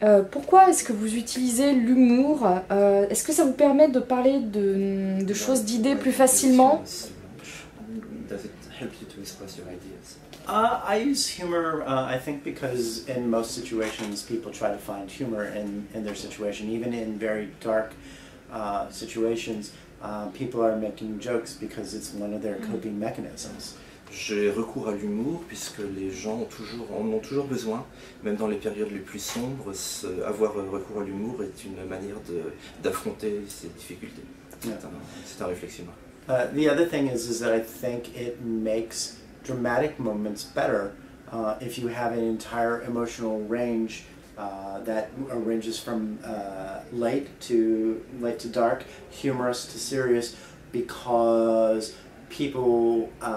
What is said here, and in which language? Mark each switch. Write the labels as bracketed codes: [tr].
[fr] Pourquoi est-ce que vous utilisez l'humour? Est-ce que ça vous permet de parler de choses, d'idées plus facilement? [en] Does it help you to express your ideas? I use humor, I think, because in most situations people try to find humor in their situation, even in very dark situations. People are making jokes because it's one of their coping mechanisms. [fr] J'ai recours à l'humour puisque les gens en ont toujours besoin, même dans les périodes les plus sombres. Avoir recours à l'humour est une manière d'affronter ces difficultés. C'est un réflexion. [en] The other thing is that I think it makes dramatic moments better if you have an entire emotional range that ranges from light to dark, humorous to serious, because people